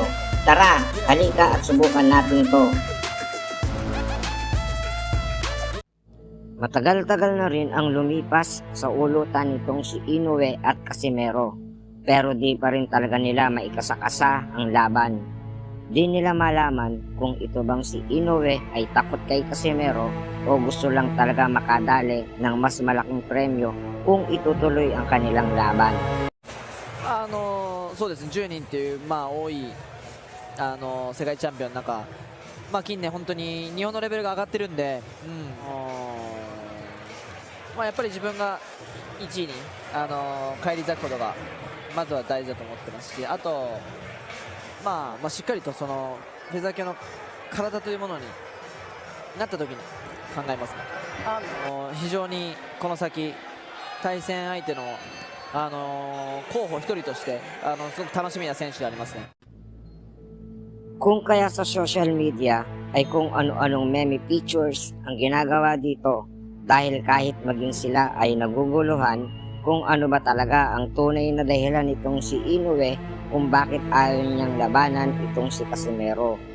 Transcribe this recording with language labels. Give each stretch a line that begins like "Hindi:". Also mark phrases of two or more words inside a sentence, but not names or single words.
Filipino: Tara, halika at subukan natin to. Matagal-tagal na rin ang lumipas sa ulutan nitong si Inoue at Casimero. Pero di pa rin talaga nila maikasakasa ang laban. Di nila malaman kung ito bang si Inoue ay takot kay Casimero o gusto lang talaga makadali ng mas malaking premyo kung itutuloy ang kanilang laban.
Japanese: そうですね、10人っていう、多い世界チャンピオンの中まあ、近年本当に日本のレベルが上がってるんで、まあ、やっぱり自分が1位に、返り咲くことがまずは大事だと思ってますし、あと、まあ、しっかりとそのフェザー級の体というものになった時に考えますね。非常にこの先対戦相手の、候補一人としてすごく楽しみな選手でありますね。
Filipino: Kung kaya sa
English: social media
Filipino: ay kung ano-anong
English: meme pictures
Filipino: ang ginagawa dito dahil kahit maging sila ay naguguluhan kung ano ba talaga ang tunay na dahilan nitong si Inoue kung bakit ayaw niyang labanan itong si Casimero.